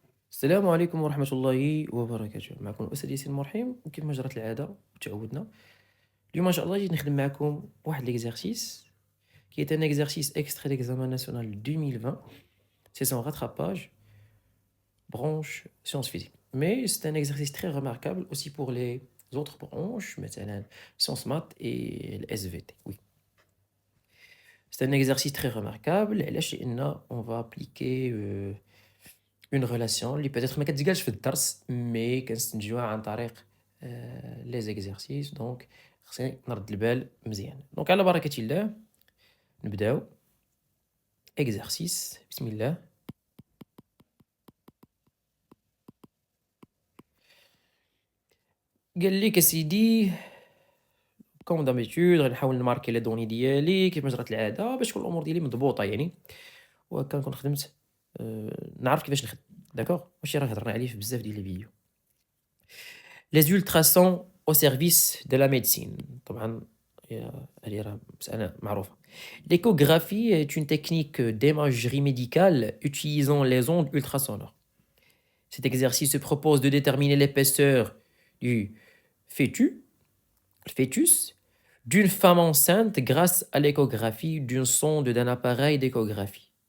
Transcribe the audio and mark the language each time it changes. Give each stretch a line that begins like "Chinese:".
Arabic: السلام عليكم ورحمة الله وبركاته. معكم أسد ياسين مرحيم، وكيف ما جرت العادة وتعودنا اليوم إن شاء الله جيت نخدم معكم واحد ليكزارسيس
French: qui est un exercice extrait d'examen national 2020. C'est son rattrapage, branche sciences physiques. Mais c'est un exercice très remarquable aussi pour les autres branches, مثلا sciences maths et le SVT. Oui. C'est un exercice très remarquable.
Arabic: علاش؟ لأن
French: on va appliquer une relation
Arabic: اللي peut-être ما كتقالش في الدرس مي كنستنتجوها عن طريق لي زيكزارسيس. دونك خصني نرد البال مزيان. دونك على بركة الله نبداو. اكزارسيس بسم الله. قال لك اسيدي كوم دابيتود غنحاول نماركي لي دوني ديالي كيف ما جرات العاده باش تكون الامور ديالي مضبوطه يعني، وهكا نكون خدمت نعرف كيفاش نخدم. داكوغ ماشي راه هضرنا عليه في بزاف ديال لي فيديو.
French: Les ultrasons au service de la médecine.
Arabic: طبعا هذه راه مسألة معروفة.
French: L'échographie est une technique d'imagerie médicale utilisant les ondes ultrasonores. Cet exercice se propose de déterminer l'épaisseur du fœtus d'une femme enceinte grâce à l'échographie d'une sonde d'un appareil d'échographie.